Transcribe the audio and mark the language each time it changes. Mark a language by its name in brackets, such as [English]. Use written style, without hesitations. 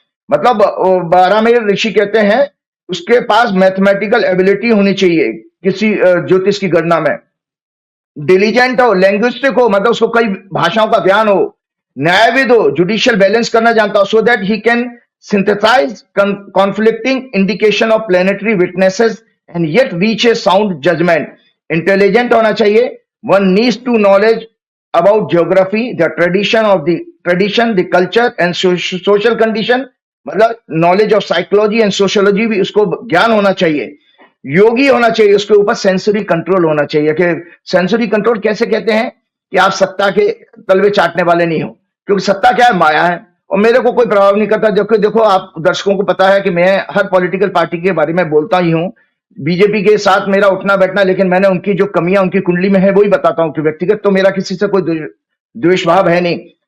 [Hindi] मतलब बारामेर ऋषि कहते हैं उसके पास मैथमेटिकल एबिलिटी होनी चाहिए किसी ज्योतिष की गणना में, डिलीजेंट हो, लैंग्विस्टिक हो, मतलब उसको कई भाषाओं का ज्ञान हो, न्यायविद हो, जुडिशियल बैलेंस करना जानता हो, [English] So that he can synthesize conflicting indication of planetary witnesses and yet reach a sound judgment. [Hindi] Intelligent होना चाहिए. [English] One needs to knowledge about geography, the tradition, the culture and social condition. [Hindi] मतलब [English] knowledge of psychology and sociology [Hindi] भी उसको ज्ञान होना चाहिए. योगी होना चाहिए, उसके ऊपर सेंसरी कंट्रोल होना चाहिए। कि सेंसरी कंट्रोल कैसे कहते हैं कि आप सत्ता के तलवे चाटने वाले नहीं हो, क्योंकि सत्ता क्या है? माया है, और मेरे को कोई प्रभाव नहीं करता। जबकि देखो, आप दर्शकों को पता है कि मैं हर पॉलिटिकल पार्टी के बारे में बोलता ही हूं, बीजेपी के साथ मेरा उठना बैठना, लेकिन मैंने उनकी जो कमियां उनकी कुंडली में है वही बताता हूं कि व्यक्तिगत तो मेरा किसी से कोई द्वेष भाव है नहीं।